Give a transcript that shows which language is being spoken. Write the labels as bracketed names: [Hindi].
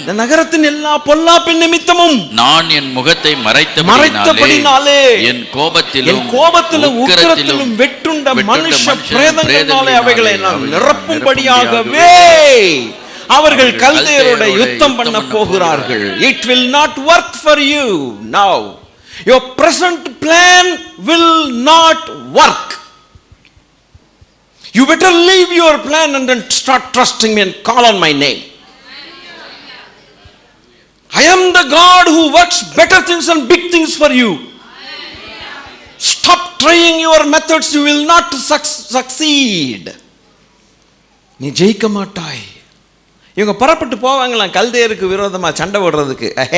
[Tamil] இந்த நகரத்தின் எல்லா பொல்லாப்பு நிமித்தமும் நான் என் முகத்தை மறைத்தபடினாலே என் கோபத்திலும் உக்கிரத்திலும் வெட்டுண்ட மனுஷ பிரேதங்களினாலே அவைகளை நான் நிரப்பும்படியாகவே அவர்கள் கல்தேயரோட யுத்தம் பண்ண போகிறார்கள். [English] It will not work for you now. Your present plan will not work. You better leave your plan and then start trusting me and call on my name. I am the God who works better things and big things for you. Stop trying your methods, you will not succeed. [Tamil] நீ ஜெயிக்க மாட்டாய். இவங்க புறப்பட்டு போவாங்களாம் கல்தேயருக்கு விரோதமா சண்டை போடுறதுக்கு.